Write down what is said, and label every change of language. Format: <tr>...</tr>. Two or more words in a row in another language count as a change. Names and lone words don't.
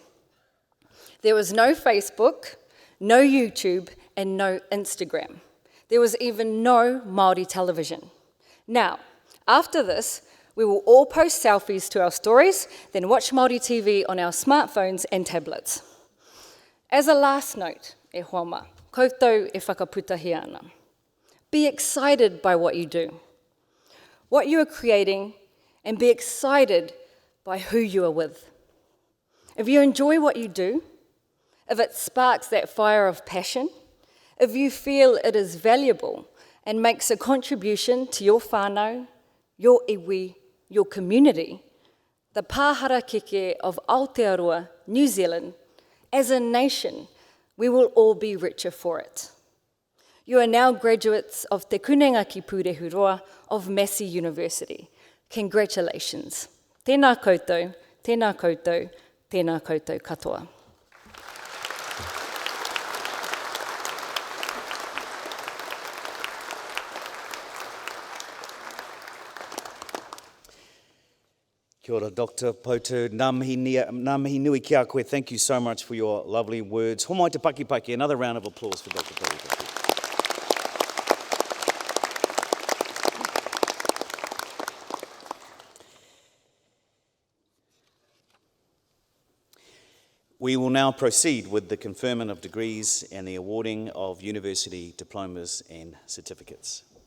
<en>There was no Facebook, no YouTube, and no Instagram. There was even no Māori television. Now, after this, we will all post selfies to our stories, then watch Māori TV on our smartphones and tablets. As a last note,</en> <mi>e hoama, koutou e whakaputahi ana.</mi> <en>Be excited by what you do, what you are creating, and be excited by who you are with. If you enjoy what you do, if it sparks that fire of passion, if you feel it is valuable and makes a contribution to your whānau, your iwi, your community, the pāharakeke of Aotearoa, New Zealand, as a nation, we will all be richer for it. You are now graduates of Te Kunenga ki Pūrehurua of Massey University. Congratulations.</en> <mi>Tēnā koutou, tēnā koutou, tēnā koutou katoa. Kia ora, Dr. Poutu. Ngā mihi nui ki a koe.</mi> <en>Thank you so much for your lovely words.</en> <mi>Homai te paki.</mi> <en>Another round of applause for Dr. Poutu. We will now proceed with the conferment of degrees and the awarding of university diplomas and certificates.</en>